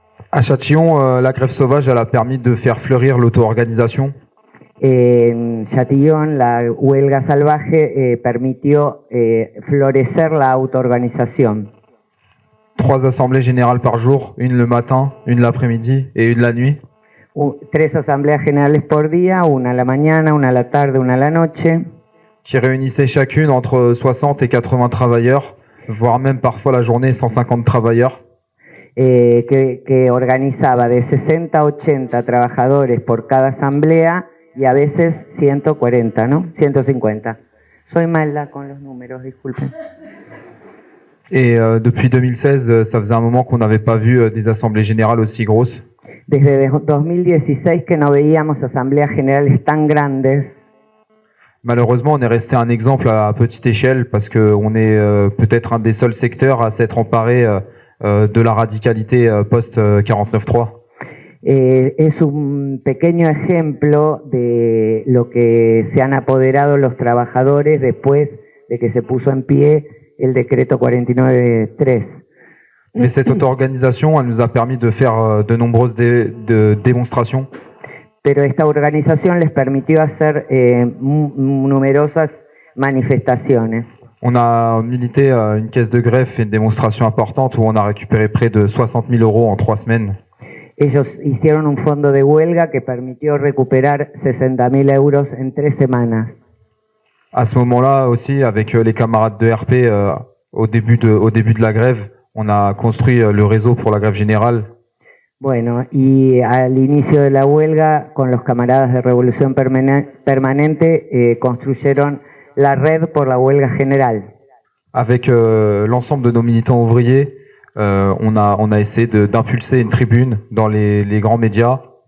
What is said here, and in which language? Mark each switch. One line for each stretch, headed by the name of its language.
French: À Châtillon, la grève sauvage elle a permis de faire fleurir l'auto-organisation.
Spanish: En Châtillon, la huelga salvaje permitió florecer la autoorganización.
French: 3 assemblées générales par jour, une le matin, une l'après-midi et une la nuit.
Spanish: 3 asambleas generales por día, una a la mañana, una a la tarde, una a la noche.
French: Qui réunissaient chacune entre 60 et 80 travailleurs, voire même parfois la journée 150 travailleurs.
Spanish: Que organizaba de 60 a 80 trabajadores por cada asamblea y a veces 140, ¿no? 150. Soy mala con los números, disculpen.
French: Et depuis 2016, ça faisait un moment qu'on n'avait pas vu des assemblées générales aussi grosses.
Spanish: Desde 2016 que no veíamos asambleas generales tan grandes.
French: Malheureusement, on est resté un exemple à petite échelle parce qu'on est peut-être un des seuls secteurs à s'être emparé de la radicalité post-49.3.
Spanish: Es un pequeño ejemplo de lo que se han apoderado los trabajadores después de que se puso en pie el decreto 49.3.
French: Mais cette auto-organisation, elle nous a permis de faire de nombreuses démonstrations.
Spanish: Pero esta organización les permitió hacer numerosas manifestaciones.
French: On a milité une caisse de greffe et une démonstration importante où on a récupéré près de 60 000 € en 3 semaines.
Spanish: Ellos hicieron un fondo de huelga que permitió recuperar 60.000 euros en 3 semanas.
French: À ce moment-là aussi, avec les camarades de RP, au début de la grève, on a construit le réseau pour la grève générale.
Spanish: Bueno, y al inicio de la huelga, con los camaradas de Revolución Permanente, construyeron la red por la huelga general.
French: Avec l'ensemble de nos militants ouvriers, on a essayé d'impulser une tribune dans les grands médias.